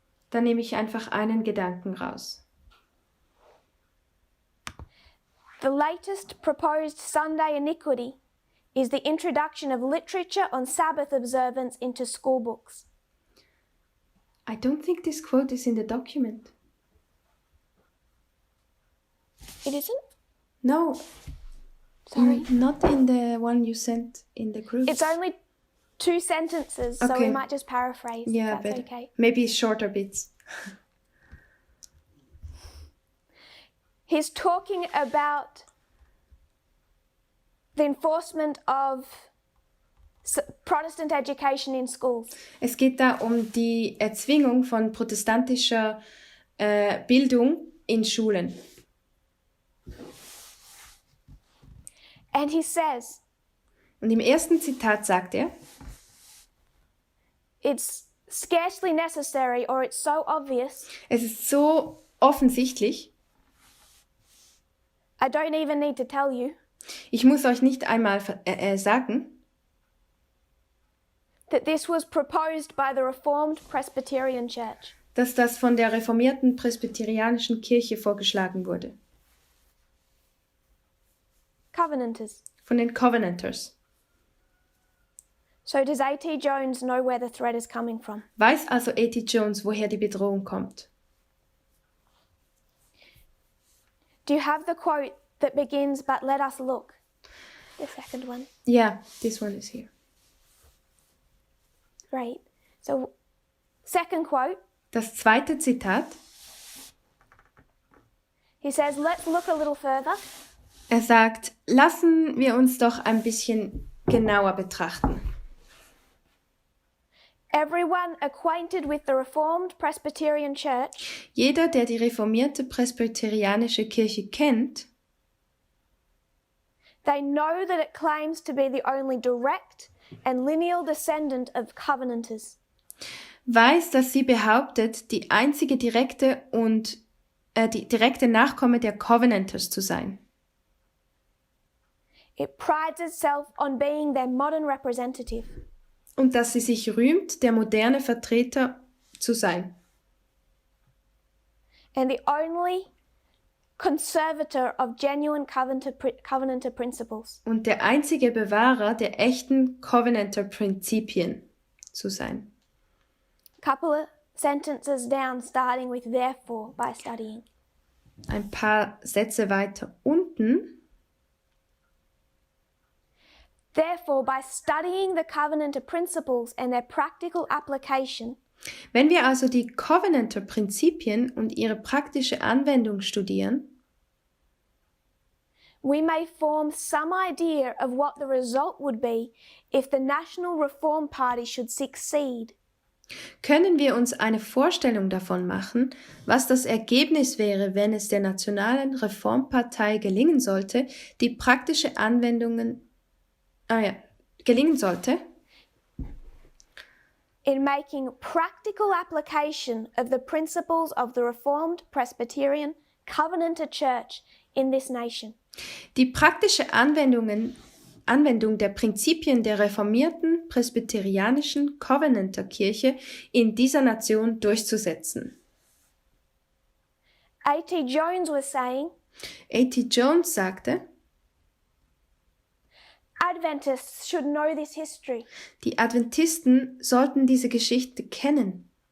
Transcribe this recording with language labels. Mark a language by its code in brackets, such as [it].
[de] Da nehme ich einfach einen Gedanken raus. [en] The latest proposed Sunday iniquity is the introduction of literature on Sabbath observance into school books. I don't think this quote is in the document. It isn't? No, Sorry. not in the one you sent in the group. It's only 2 sentences, so we Okay. might just paraphrase. Yeah, if that's but okay. maybe shorter bits. He's talking about the enforcement of Protestant education in schools. [de] Es geht da um die Erzwingung von protestantischer Bildung in Schulen. [en] And he says, [de] Und im ersten Zitat sagt er, [en] it's scarcely necessary or it's so obvious, [de] es ist so offensichtlich, [en] I don't even need to tell you, [de] ich muss euch nicht einmal sagen, [en] that this was proposed by the Reformed Presbyterian Church. [de] dass das von der reformierten presbyterianischen Kirche vorgeschlagen wurde. [en] Covenanters. [de] Von den Covenanters. [en] So does A.T. Jones know where the threat is coming from? [de] Weiß also A.T. Jones, woher die Bedrohung kommt? [en] Do you have the quote that begins, but let us look? The second one. Yeah, this one is here. Great. So, second quote, [de] Das zweite Zitat, [en] he says, let's look a little further. [de] er sagt, lassen wir uns doch ein bisschen genauer betrachten. [en] Everyone acquainted with the Reformed Presbyterian Church [de] Jeder, der die reformierte presbyterianische Kirche kennt, [en] they know that it claims to be the only direct and lineal descendant of Covenanters. [de] weiß, dass sie behauptet, die einzige direkte Nachkomme der Covenanters zu sein. [en] It prides itself on being their modern representative. [de] Und dass sie sich rühmt, der moderne Vertreter zu sein. [en] And the only conservator of genuine Covenanter principles. [de] Und der einzige Bewahrer der echten Covenanter-Prinzipien zu sein. [en] Couple of sentences down, starting with therefore by studying. [de] Ein paar Sätze weiter unten. [en] Therefore, by studying the Covenanter principles and their practical application, [de] Wenn wir also die Covenanter-Prinzipien und ihre praktische Anwendung studieren, [en] we may form some idea of what the result would be if the National Reform Party should succeed. [de] können wir uns eine Vorstellung davon machen, was das Ergebnis wäre, wenn es der Nationalen Reformpartei gelingen sollte, die praktische Anwendungen gelingen sollte, [en] In making practical application of the principles of the Reformed Presbyterian Covenanter Church in this nation. [de] die praktische Anwendung der Prinzipien der reformierten presbyterianischen Covenanter-Kirche in dieser Nation durchzusetzen. [en] A.T. Jones was saying, [de] A.T. Jones sagte, [en] Adventists should know this history. [de] die Adventisten sollten diese Geschichte kennen.